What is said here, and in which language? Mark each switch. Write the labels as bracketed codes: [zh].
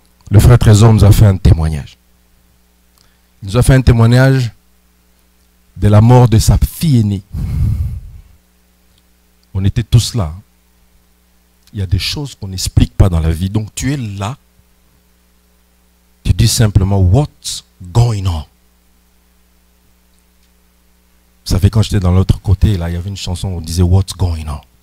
[fr] Le frère Trésor nous a fait un témoignage. Il nous a fait un témoignage de la mort de sa fille aînée. On était tous là. Il y a des choses qu'on n'explique pas dans la vie. Donc tu es là. Tu dis simplement, [en] what's going on? [fr] Vous savez, quand j'étais dans l'autre côté, là, il y avait une chanson où on disait, [en] what's going on?